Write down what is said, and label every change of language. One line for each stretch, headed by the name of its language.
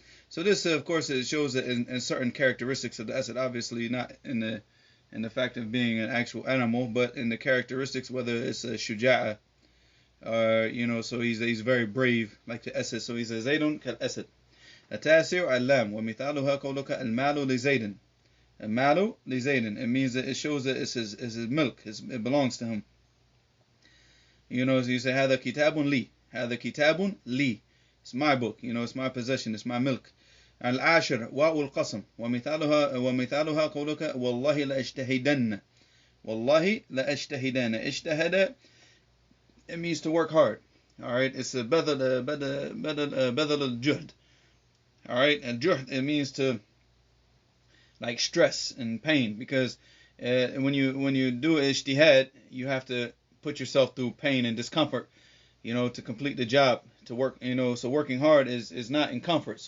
English: So this of course it shows that in certain characteristics of the asad, obviously not in the fact of being an actual animal, but in the characteristics, whether it's a shuja'a, you know, so he's very brave like the asad. So he says Zaydun kal asad.
Arabic: التاسع اللام ومثالها قولك المال لزيد. المال لزيد.
English: It means that it shows that it's his milk, it belongs to him. You know, so you say,
Arabic: هذا كتاب لي. هذا كتاب لي.
English: It's my book, you know, it's my possession, it's my milk.
Arabic: العاشر واو القسم ومثالها قولك والله لأجتهدن. والله لأجتهدن. اجتهد,
English: it means to work hard. Alright, it's a
Arabic: بدل الجهد.
English: Alright, and juhd, it means to like stress and pain, because when you do ijtihad, you have to put yourself through pain and discomfort, you know, to complete the job, to work, you know, so working hard is not in comfort.